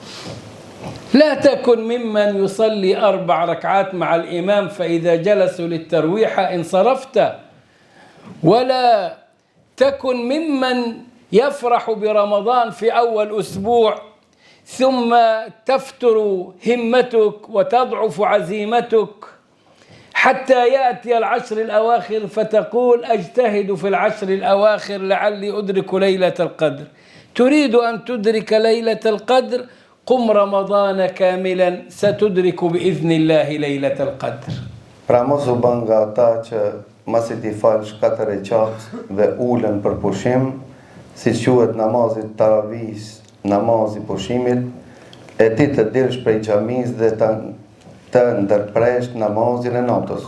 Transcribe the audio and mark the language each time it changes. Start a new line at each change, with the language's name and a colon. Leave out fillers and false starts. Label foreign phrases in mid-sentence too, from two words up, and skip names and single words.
Arabic: لا تكن ممن يصلي 4 ركعات مع الإمام فإذا جلسوا للترويح انصرفت، ولا تكن ممن يفرح برمضان في أول أسبوع ثم تفتر همتك وتضعف عزيمتك حتى يأتي العشر الأواخر فتقول أجتهد في العشر الأواخر لعلي أدرك ليلة القدر. تريد أن تدرك ليلة القدر، قم رمضان كاملا ستدرك بإذن الله ليلة القدر.
Albanian: Pra mos u bën nga ata që masi ti falsh 4 rekat dhe ulen për pushim, si quhet namazit taravis, namazi pushimit, e ti të dilsh prej xhamis dhe të ndërpresh namazin e natës.